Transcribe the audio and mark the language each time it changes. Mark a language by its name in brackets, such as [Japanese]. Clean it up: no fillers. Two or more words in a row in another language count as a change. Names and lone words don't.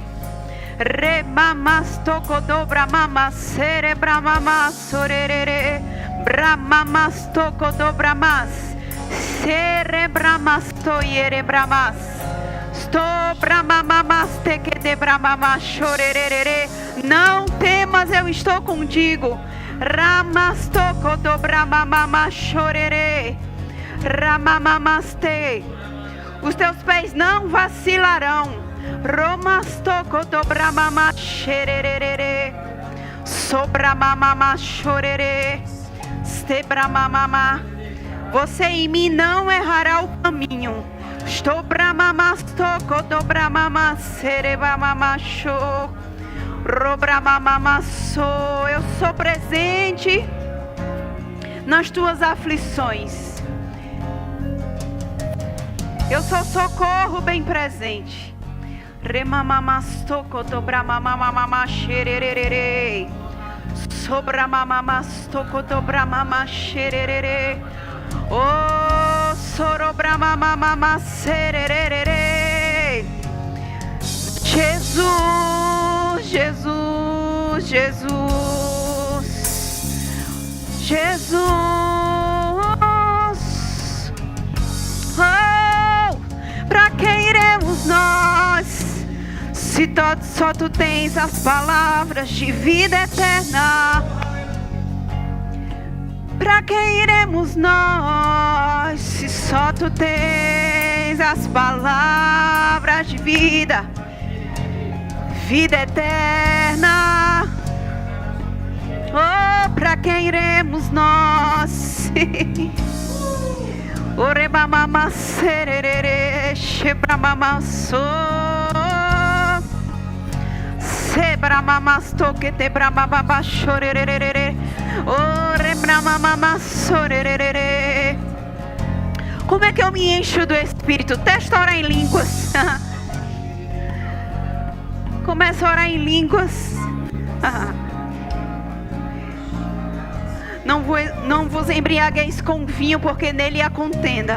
[Portuguese] Remamas tocodo brahmamasere brahmamasorere. Brahmamas tocodo brahmas. Cerebramasto yerebramas. Sto bramamaste que de bramamashorerere. Não temas, eu estou contigo. Ramasto kodo bramamamashorere. Ramamamaste. Os teus pés não vacilarão. Romasto kodo bramamashorerere. Sobramamamashorere. Ste bramamama. Você em mim não errará o caminho. Estou bramamasto, kodo bramamaserebamamasho. Robramamamasso. Eu sou presente nas tuas aflições. Eu sou socorro bem presente. Remamamasto, kodo bramamamamasherere. Sobramamamasto, kodo bramamamasherere. Oh, sorobramamamaserere. Jesus, Jesus, Jesus, Jesus. Oh, pra quem iremos nós? Se só tu tens as palavras de vida eterna. Pra quem iremos nós, se só tu tens as palavras de vida, vida eterna? Oh, pra quem iremos nós? Orebamamaserere, shebramamasso, sebramamastou que te bramamabachorerere. Como é que eu me encho do Espírito? Testa a orar em línguas. Começa a orar em línguas. Não vos embriagueis com vinho, porque nele há contenda.